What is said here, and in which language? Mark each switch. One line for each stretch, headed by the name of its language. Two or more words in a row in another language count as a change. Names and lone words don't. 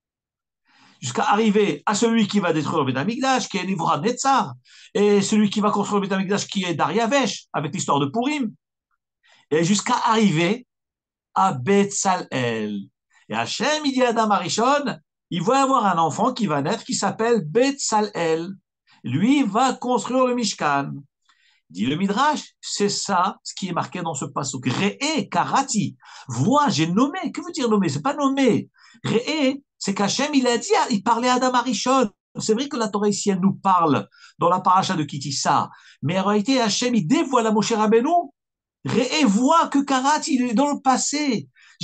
French: à celui qui va détruire le
Hebrew: בית המקדש,
French: qui est Nebuchadnezzar, et celui qui va construire le
Hebrew: בית המקדש,
French: qui est Dariavesh, avec l'histoire de Purim, et jusqu'à arriver à Betzalel. Et Hachem, il dit à
Hebrew: אדם הראשון,
French: il va avoir un enfant qui va naître, qui s'appelle Betzalel. Lui va construire le Mishkan. Dit le Midrash, c'est ça ce qui est marqué dans ce pasuk.
Hebrew: ראה קראתי.
French: Vois, j'ai nommé. Que veut dire nommer? C'est pas nommé. Re'e, c'est qu'Hachem, il a dit, il parlait à
Hebrew: אדם הראשון.
French: C'est vrai que la Torah ici, elle nous parle dans la paracha de Kitissa. Mais en réalité, Hachem, il dévoile à Moshe Rabbeinu. Re'e, vois que karati, il est dans le passé.